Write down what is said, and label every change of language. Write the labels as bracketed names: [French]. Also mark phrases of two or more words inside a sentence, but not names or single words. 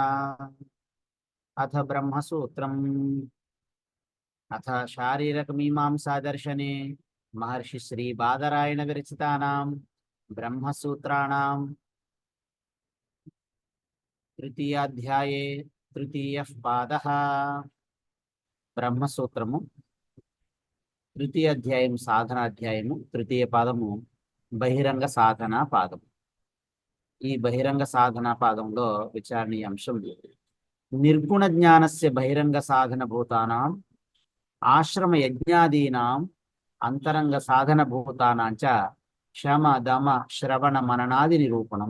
[Sanskrit] अथ ब्रह्मसूत्रम् अथ शारीरक मीमांसा दर्शने महर्षि श्री बादरायण विरचितानां ब्रह्मसूत्राणां तृतीयाध्याये तृतीयः पादः। [Telugu] ब्रह्मसूत्रము తృతీయ అధ్యాయం సాధనాధ్యాయము తృతీయ పాదము బహిరంగ సాధన పాదం. ఈ బహిరంగ సాధన పాదంలో విచారణీయ అంశం [Sanskrit] నిర్గుణ జ్ఞానస్య బహిరంగ సాధన భూతానాం ఆశ్రమ యజ్ఞాదీనాం అంతరంగ సాధన భూతానాంచ శమ దమ శ్రవణ మననాది నిరూపణం.